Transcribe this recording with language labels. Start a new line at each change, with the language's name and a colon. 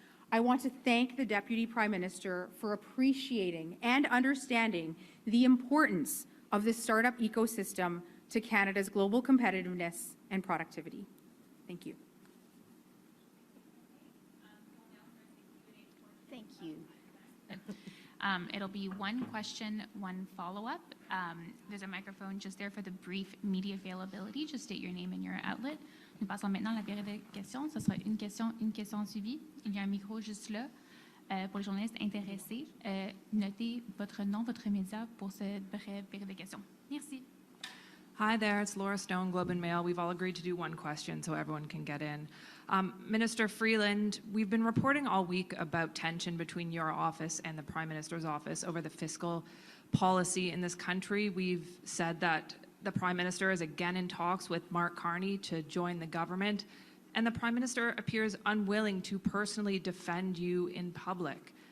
English: I want to thank the Deputy Prime Minister for appreciating and understanding the importance of the startup ecosystem to Canada's global competitiveness and productivity. Thank you. Thank you. It'll be one question, one follow-up. There's a microphone just there for the brief media availability. Just state your name and your outlet.
French: Nous passons maintenant à la période de questions. Ce sera une question suivie. Il y a un micro juste là pour les journalistes intéressés. Notez votre nom, votre média pour cette brève période de questions. Merci.
English: Hi there, it's Laura Stone, Globe and Mail. We've all agreed to do one question so everyone can get in. Minister Freeland, we've been reporting all week about tension between your office and the Prime Minister's office over the fiscal policy in this country. We've said that the Prime Minister is again in talks with Mark Carney to join the government, and the Prime Minister appears unwilling to personally defend you in public.